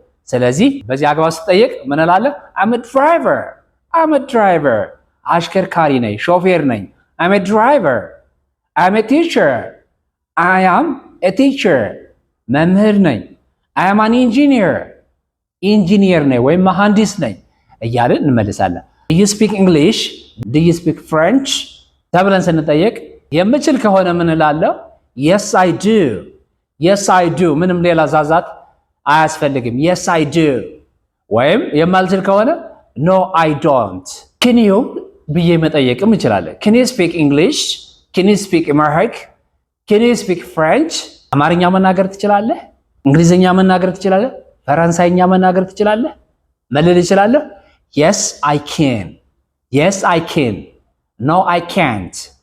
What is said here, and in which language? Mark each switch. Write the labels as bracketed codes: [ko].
[am] ስለዚህ በዚህ አግባብ ስጠየቅ ምን እላለሁ? [en] I'm a driver. I'm a driver. [am] አሽከርካሪ ነኝ፣ ሾፌር ነኝ። [en] I'm a driver. I'm a teacher. I am a teacher. [am] መምህር ነኝ። [en] I am an engineer. [am] ኢንጂኒየር ነኝ ወይም መሐንዲስ ነኝ እያልን እንመልሳለን። [en] Do you speak English? Do you speak French? [am] ተብለን ስንጠየቅ የምችል ከሆነ ምን እላለሁ? [en] Yes I do. Yes I do. [am] ምንም ሌላ ዛዛት አያስፈልግም። [en] Yes I do. [am] ወይም የማልችል ከሆነ [en] No I don't. Can you [am] ብዬ መጠየቅም እንችላለን። [en] Can you speak English? Can you speak Amharic? Can you speak French? [am] አማርኛ መናገር ትችላለህ? እንግሊዝኛ መናገር ትችላለህ? ፈረንሳይኛ መናገር ትችላለህ? መልል እችላለሁ? [en] Yes I can. Yes I can. No I can't.